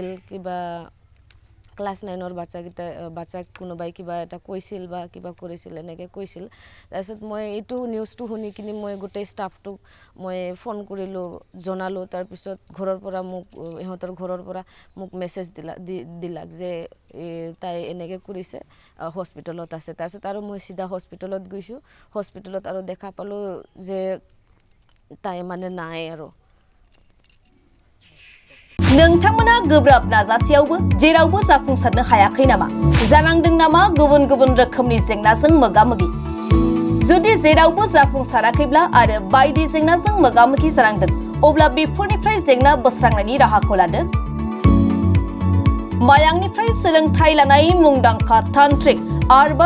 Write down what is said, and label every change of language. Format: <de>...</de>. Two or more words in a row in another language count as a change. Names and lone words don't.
<as>কিবা ক্লাছ 9ৰ বাচ্চাক কোনোবাই কিবা এটা কৈছিল বা কিবা কৰিছিল এনেকৈ কৈছিল তাৰপিছত মই এইটো নিউজটো শুনি কিনি মই গোটেই ষ্টাফটোক মই ফোন কৰিলোঁ জনালোঁ তাৰপিছত ঘৰৰ পৰা মোক ইহঁতৰ ঘৰৰ পৰা মোক মেছেজ দিলাক যে তাই এনেকৈ কৰিছে হস্পিটেলত আছে তাৰপিছত আৰু মই চিধা হস্পিটেলত গৈছোঁ হস্পিটেলত আৰু দেখা পালোঁ যে তাই মানে নাই আৰু</as> <brx>नोंथांमोना गोब्राब नाजासेयावबो जेरावबो जाफुंसारनो हायाखै नामा जानांदों नामा गुबुन गुबुन रोखोमनि जेंनाजों मोगा-मोगि जुदि जेरावबो जाफुंसाराखैब्ला आरो बायदि जेंनाजों मोगा-मोगि जानांदों अब्ला बेफोरनिफ्राय जेंना बोस्रांनायनि राहाखौ लादो मायांनिफ्राय सोलोंथाइ लानाय मुंदांखा तान्त्रिक आरबास</brx>